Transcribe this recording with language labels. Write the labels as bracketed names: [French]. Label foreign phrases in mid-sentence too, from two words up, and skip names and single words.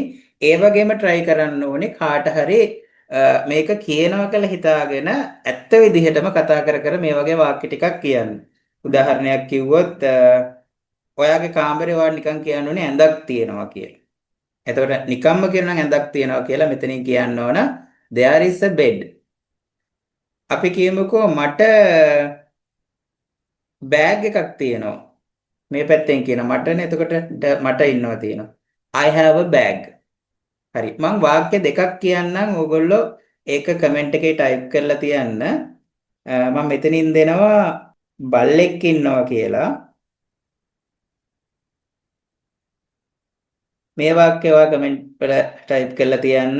[Sinhala] ඒ වගේම try කරන්න ඕනේ කාට හරි මේක කියනවා කියලා හිතාගෙන ඇත්ත විදිහටම කතා කර කර මේ වගේ වාක්‍ය ටිකක් කියන්න. උදාහරණයක් කිව්වොත් ඔයාගේ කාමරේ වා නිකන් කියන්න ඕනේ ඇඳක් තියෙනවා කියලා. එතකොට නිකම්ම කියනවා නම් ඇඳක් තියෙනවා කියලා මෙතනින් කියන්න ඕන [English] there is a bed. [Sinhala] අපි කියමුකෝ මට බෑග් එකක් තියෙනවා. මේ පැත්තෙන් කියන මටනේ එතකොට මට ඉන්නවා තියෙනවා. [English] I have a bag. [Sinhala] හරි. මම වාක්‍ය දෙකක් කියන්නම් ඕගොල්ලෝ ඒක කමෙන්ට් එකේ ටයිප් කරලා තියන්න. මම මෙතනින් දෙනවා බල්ලෙක් ඉන්නවා කියලා. මේ වාක්‍ය ඔයා කමෙන්ට් වල ටයිප් කරලා තියන්න.